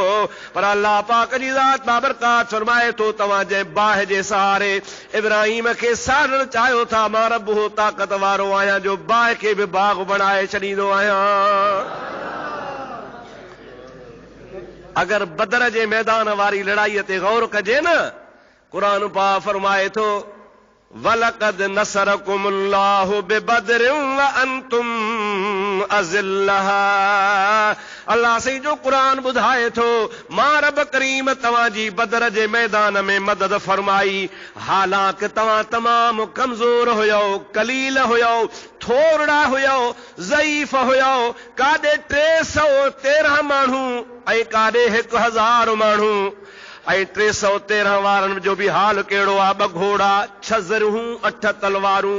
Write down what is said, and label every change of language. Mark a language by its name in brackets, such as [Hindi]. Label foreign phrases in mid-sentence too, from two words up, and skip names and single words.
[Sindhi] पर अल्लाह पाक जी ज़ात बाबरकात फरमाए थो, तव्हां जे बाहि जे सहारे इब्राहिम खे साड़णु चाहियो था, मां रब हो ताक़त वारो आहियां जो बाहि खे बि बाग़ बणाए छॾींदो आहियां। अगर बदर जे मैदान वारी लड़ाईअ ते गौर कजे न, कुरान पाक फरमाए थो, [Arabic] ولقد نصركم الله ببدر وأنتم أذلة. [Sindhi] अल्लाह से जो कुरान ॿुधाए थो, मां रब करीम तव्हांजी बदर जे मैदान में मदद फरमाई, हालांकि तव्हां तमामु कमज़ोर हुयो, कलील हुयो, थोरड़ा हुयो, ज़ईफ़ हुयो। काॾे 313 माण्हू ऐं काॾे 1000 माण्हू, ऐं 313 वारनि जो बि हाल कहिड़ो आहे, 2 घोड़ा, 6 ज़रूं, 8 तलवारूं।